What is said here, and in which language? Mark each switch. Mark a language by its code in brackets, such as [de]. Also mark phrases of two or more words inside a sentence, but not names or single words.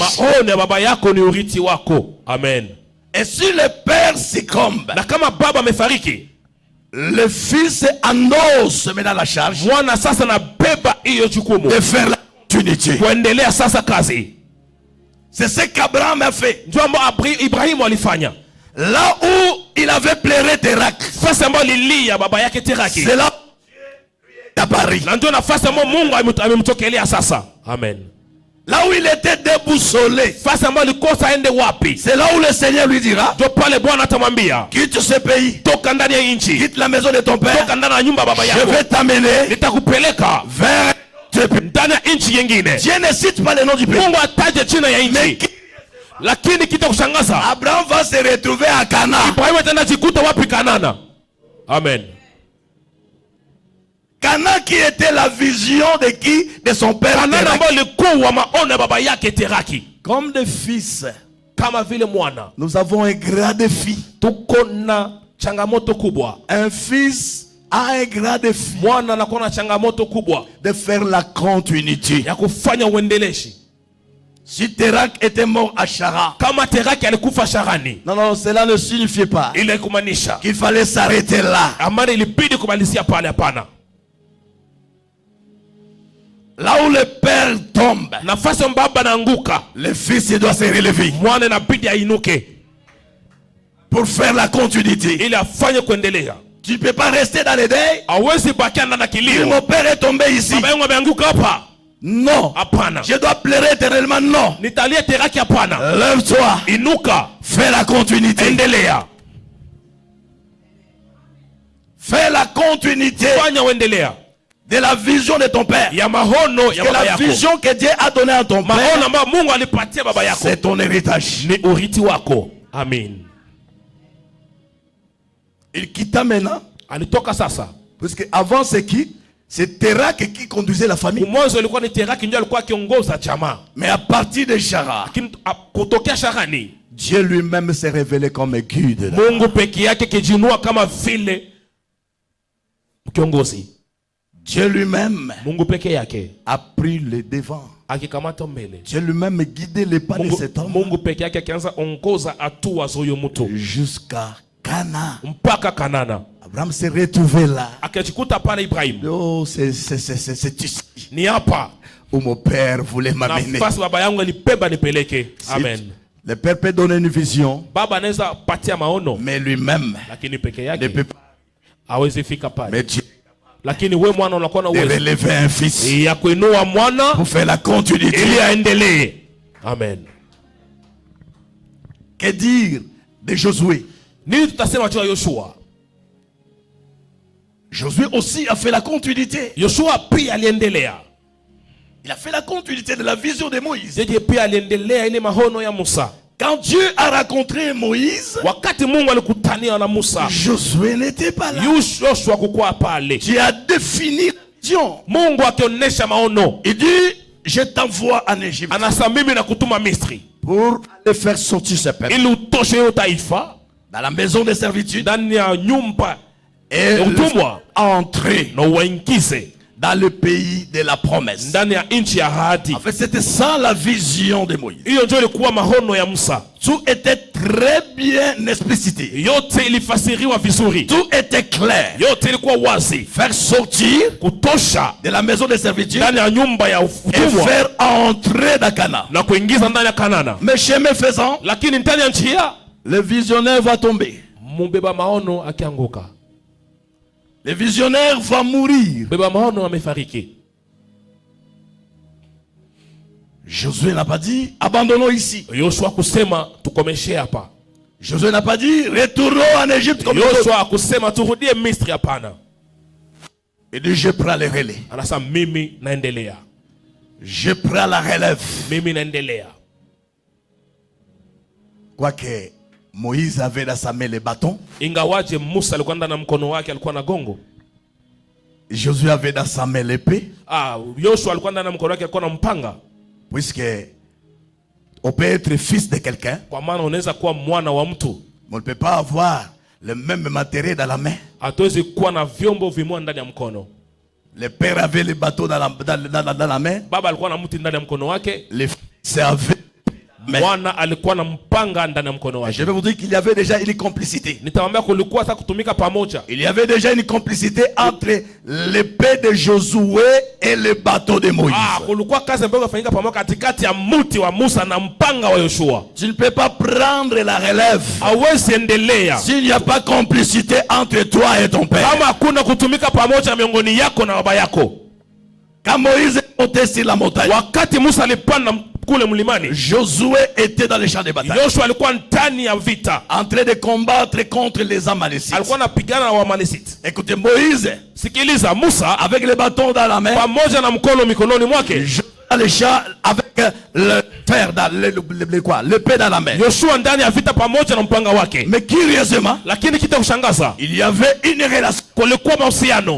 [sw] Maono ya baba yako ni urithi wako. Amen. [fr] Et si le père succombe, [sw] Na kama baba amefariki, [fr] le fils endosse maintenant la charge [sw] mwana sasa nabeba hiyo jukumu [fr] de faire la continuité. [sw] kuendelea sasa kazi. [fr] C'est ce qu'Abraham a fait. [sw] Ndio ambao Ibrahimu alifanya. [fr] Là où il avait pleuré Terak, [sw] Nafasi ambayo lilia baba yake Teraki, [fr] c'est là où Dieu est apparu. [sw] na ndio nafasi ambayo Mungu amemtokelea sasa. Amen. [fr] Là où il était déboussolé, [sw] Nafasi ambayo alikosa aende wapi, [fr] c'est là où le Seigneur lui dira, [sw] ndio pale Bwana atamwambia [fr] quitte ce pays, [sw] toka ndani ya nchi, [fr] quitte la maison de ton père, [sw] toka ndani ya nyumba ya baba [fr] je [sw] yako, [fr] vais t'amener [sw] nitakupeleka [fr] vers ce pays. [sw] ndani ya nchi nyingine. [fr] Dieu ne cite pas le nom du pays. [sw] Mungu ataje jina ya [fr] Mais [sw] nchi, [fr] qui- [sw] lakini kita kushangaza, [fr] Abraham va se retrouver à Canaan. [sw] Ibrahimu ataenda jikuta wapi? Kanana. Amen. [fr] Canaan qui était la vision de qui? De son père. [sw] Kanana Terak. ambayo ilikuwa maono ya baba yake Teraki. [fr] Comme des fils, [sw] Kama vile mwana, [fr] nous avons un grand défi. [sw] tuko na changamoto kubwa. [fr] Un fils a un grand défi [sw] Mwana anakuwa na changamoto kubwa [fr] de faire la continuité. [sw] ya kufanya uendeleshi. [fr] Si Terak était mort à Chara, [sw] Kama Teraki alikufa Sharani, [fr] non, cela ne signifiait pas [sw] ile kumaanisha [fr] qu'il fallait s'arrêter là. [sw] amani ilibidi kumalizia pale. Hapana. [fr] Là où le père tombe, [sw] Nafasi ya baba naanguka, [fr] le fils il doit se relever [sw] mwana inabidi ainuke [fr] pour faire la continuité. [sw] ili afanye kuendelea. [fr] Tu ne peux pas rester dans les deuils. [sw] Hawezi bakia ndani ya kilio. [fr] Mon père est tombé ici. [sw] Baba yangu ameanguka hapa. [fr] Non. [sw] Hapana. [fr] Je dois pleurer éternellement. Non. [sw] Nitalia Teraki? Hapana. [fr] Lève-toi. [sw] Inuka, [fr] Fais la continuité. [sw] endelea. [fr] Fais la continuité [sw] Fanya uendelea [fr] de la vision de ton père. [sw] ya mahono ya [fr] Que [sw] baba [fr] la [sw] yako. [fr] vision que Dieu a donnée à ton [sw] Maono [fr] père, [sw] ambayo Mungu alipatia baba yako [fr] c'est ton héritage. [sw] ni urithi wako. Amen. [fr] Il quitta maintenant. [sw] Alitoka sasa. [fr] Parce que avant c'est qui? C'est Terak qui conduisait la famille. [sw] Mwanzo ilikuwa ni Teraki ndio alikuwa akiongoza jamaa. [fr] Mais à partir de Chara, [sw] Lakini kutokea Sharani, [fr] Dieu lui-même s'est révélé comme guide. [sw] Mungu peke yake kijinua kama vile kiongozi. [fr] Dieu lui-même [sw] Mungu peke yake [fr] a pris le devant. [sw] akikamata mbele. [fr] Dieu lui-même guidait les pas de cet homme [sw] Mungu peke yake akianza ongoza hatua za huyo mtu [fr] jusqu'à Canaan. [sw] mpaka Kanana. [fr] Abraham s'est retrouvé là. [sw] Akajikuta pale Ibrahimu. [fr] Oh, c'est ici [sw] Ni hapa [fr] où mon père voulait m'amener. [sw] nafasi baba yangu alipeba nipeleke. [fr] Si [sw] Amen. [fr] le père peut donner une vision, [sw] Baba anaweza patia maono, [fr] mais lui-même [sw] lakini peke [fr] ne [sw] yake [fr] peut pas. [sw] hawezi fika pale. [fr] Mais Dieu [sw] Lakini we mwana unakuwa na [fr] de [sw] uwezo [fr] relever un fils [sw] ya kuinua mwana [fr] pour faire la continuité. [sw] ili aendelee. Amen. [fr] Que dire de Josué? [sw] Nini tutasema juu ya Yoshua? [fr] Josué aussi a fait la continuité. [sw] Yoshua pia aliendelea. [fr] Il a fait la continuité de la vision de Moïse. [sw] Yeye pia aliendelea ile mahono ya Musa. [fr] Quand Dieu a rencontré Moïse, [sw] Wakati Mungu alikutania na Musa, [fr] Josué n'était pas là. [sw] Yoshua kukuwa pale. [fr] Dieu a défini la vision. [sw] Mungu akionyesha maono, [fr] Il dit, je t'envoie en Égypte [sw] anasema mimi nakutuma Misri [fr] pour aller faire sortir ce peuple [sw] ili utoshe hiyo taifa [fr] dans la maison de servitude [sw] ndani ya nyumba [fr] et [sw] ya utumwa [fr] entrer [sw] na uwaingize [fr] dans le pays de la promesse. [sw] ndani ya nchi ya ahadi. [fr] En fait, c'était ça la vision de Moïse. [sw] Hiyo ndio ilikuwa maono ya Musa. [fr] Tout était très bien explicité. [sw] Yote ilifasiriwa vizuri. [fr] Tout était clair. [sw] Yote ilikuwa wazi. [fr] Faire sortir [sw] Kutosha [fr] de la maison de servitude [sw] ndani ya nyumba ya [fr] et [sw] utumwa [fr] faire entrer dans Canaan. [sw] na kuingiza ndani ya Kanana. [fr] Mais chemin faisant, [sw] Lakini ndani ya njia [fr] le visionnaire va tomber. [sw] mbeba maono akianguka. [fr] Le visionnaire va mourir. [sw] Mbeba maono amefariki. [fr] Josué n'a pas dit abandonnons ici. [sw] Yoshua kusema tukomeshe hapa. [fr] Josué n'a pas dit retournons en Égypte comme [sw] Yoshua kusema turudie Misri, hapana. [fr] Il dit je prends le relais. [sw] Anasema mimi naendelea. [fr] Je prends la relève. [sw] Mimi naendelea. [fr] Quoique Moïse avait dans sa main les bâtons, [sw] Ingawaje Musa alikuwa ndani na mkono wake alikuwa na gongo. [fr] Josué avait dans sa main l'épée. [sw] Yoshua alikuwa ndani na mkono wake alikuwa na mpanga. [fr] Puisque on peut être fils de quelqu'un, [sw] Kwa maana unaweza kuwa mwana wa mtu. [fr] mais on ne peut pas avoir le même matériel dans la main. [sw] Hatuwezi kuwa na vyombo vimoja ndani ya mkono. [fr] Le père avait les bateaux dans la main. [sw] Baba alikuwa na mti ndani ya mkono wake. [fr] Les fils avaient. [sw] Mwana alikuwa na mpanga ndani ya mkono wake. [fr] Je vais vous dire qu'il y avait déjà une complicité. [sw] Nitamwambia kulikuwa sasa kutumika pamoja. [fr] Il y avait déjà une complicité entre l'épée de Josué et le bateau de Moïse. [sw] Kulikuwa kazi ambayo inafanyika pamoja katikati ya mti wa Musa na mpanga wa Yoshua. [fr] Tu ne peux pas prendre la relève [sw] Hawezi endelea [fr] s'il n'y a pas complicité entre toi et ton père. [sw] kama hakuna kutumika pamoja miongoni yako na baba yako. [fr] Quand Moïse est monté sur la montagne, [sw] Wakati Musa alipanda kule mlimani, [fr] Josué était dans les champs de bataille, [sw] Yoshua alikuwa ndani ya vita, [fr] en train de combattre contre les Amalécites. [sw] alikuwa anapigana na Waamalekiti. [fr] Écoutez, Moïse, [sw] Sikiliza, Musa [fr] avec le bâton dans la main, [sw] pamoja na mkono mikononi mwake, [fr] dans les champs avec le fer dans l'épée dans la main. [sw] Yoshua ndani ya vita pamoja na mpanga wake. [fr] Mais curieusement, [sw] Lakini kita kushangaza, [fr] il y avait une relation [sw] kulikuwa mahusiano